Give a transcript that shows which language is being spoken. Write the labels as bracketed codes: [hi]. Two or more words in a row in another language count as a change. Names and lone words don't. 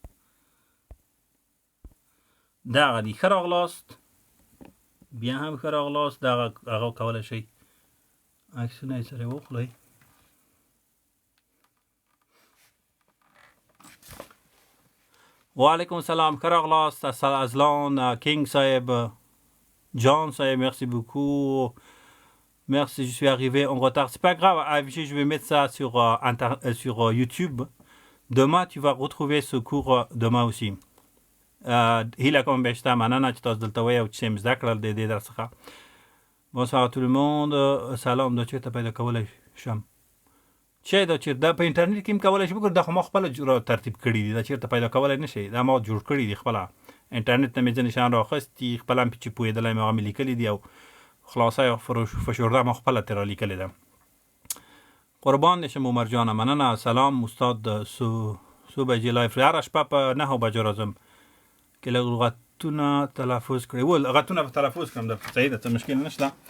[ps] دغه دي ښه راغلاست بیا هم ښه راغلاست دغه هغه کولی شئ عکسونه یې سره واخلئ وعلیکم السلام Karaglas, Azlan, King Saeb, John Saeb, [fr] merci beaucoup. Merci, je suis arrivé en retard. C'est pas grave, je vais mettre ça sur YouTube. Demain, tu vas retrouver ce cours demain aussi. Bonsoir à tout le monde. Salam, de tu t'appelles de Kawalay Sham. [ps] چې دا چې دا په انټرنیټ کې هم کولی شي وګورو دا خو ما خپله ترتیب کړي دي دا چېرته پیدا کولی نه شي دا ما جوړ کړي دي خپله انټرنیټ نه مې ځینې شیان رااخیستي خپله هم چې پوهېدلی مې هغه مې لیکلي دي او خلاصه یا فشرده ما خپله ترې رالیکلې ده قربان دې شم عمر جانه مننه سلام استاد څو بجې لایف هره شپه په 9 بجو راځم که لغتونه تلفظ کړئ لغتونه په تلفظ کړم درته صحیح ده څه مشکل نشته